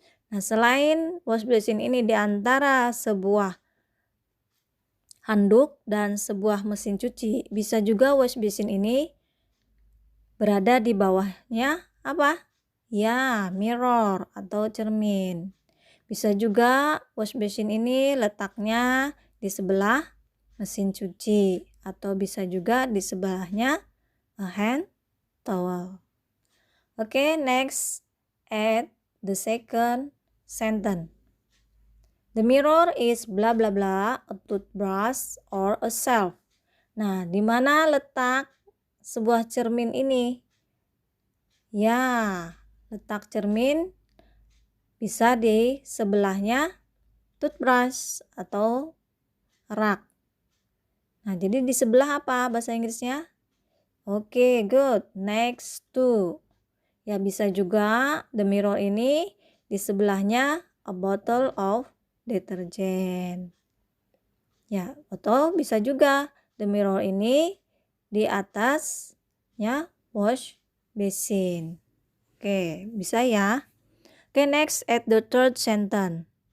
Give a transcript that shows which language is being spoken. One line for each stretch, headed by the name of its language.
Indonesian: Nah, selain wash basin ini di antara sebuah handuk dan sebuah mesin cuci, bisa juga wash basin ini berada di bawahnya apa? Ya, mirror atau cermin. Bisa juga wash basin ini letaknya di sebelah mesin cuci atau bisa juga di sebelahnya hand towel.
English: Okay, next add the second sentence. The mirror is blah blah blah, a toothbrush or a shelf.
Indonesian: Nah, di mana letak sebuah cermin ini? Ya, letak cermin bisa di sebelahnya toothbrush atau rak. Nah, jadi di sebelah apa bahasa Inggrisnya? Oke, good.
English: Next to.
Indonesian: Ya, bisa juga the mirror ini di sebelahnya
English: a bottle of detergent.
Indonesian: Ya, atau bisa juga the mirror ini di atasnya wash basin. Oke, bisa ya.
English: Oke, next at the third sentence.